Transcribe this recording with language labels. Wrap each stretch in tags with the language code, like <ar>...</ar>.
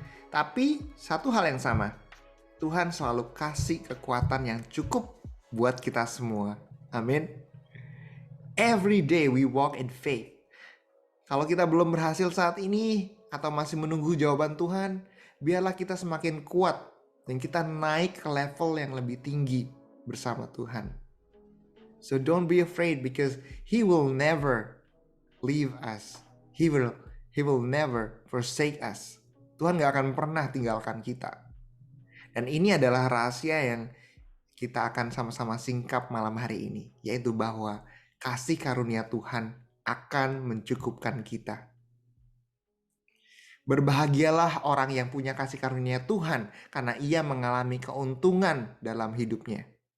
<id>Tapi satu hal yang sama, Tuhan selalu kasih kekuatan yang cukup buat kita semua. Amin.</id> <en>Every day we walk in faith.</en> <id>Kalau kita belum berhasil saat ini atau masih menunggu jawaban Tuhan, biarlah kita semakin kuat dan kita naik ke level yang lebih tinggi bersama Tuhan.</id> <en>So don't be afraid because He will never leave us. He will never forsake us.</en> <id>Tuhan gak akan pernah tinggalkan kita. Dan ini adalah rahasia yang kita akan sama-sama singkap malam hari ini, yaitu bahwa kasih karunia Tuhan akan mencukupkan kita. Berbahagialah orang yang punya kasih karunia Tuhan karena ia mengalami keuntungan dalam hidupnya.</id>